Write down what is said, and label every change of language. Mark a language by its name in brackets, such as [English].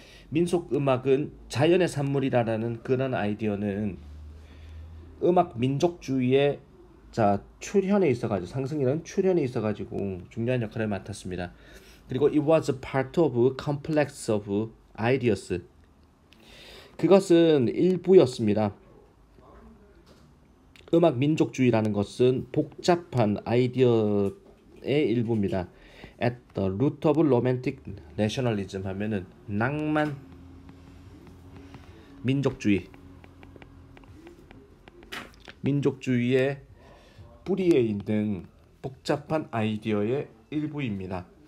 [Korean] 민속 음악은 자연의 산물이라는 그런 아이디어는 음악 민족주의의 출현에 있어가지고 상승이라는 출현에 있어가지고 중요한 역할을 맡았습니다. [English] 그리고 it was a part of complex of ideas. [Korean] 그것은 일부였습니다. 음악 민족주의라는 것은 복잡한 아이디어의 일부입니다. [English] At the root of romantic nationalism [Korean] 하면은 낭만 민족주의의 뿌리에 있는 복잡한 아이디어의 일부입니다.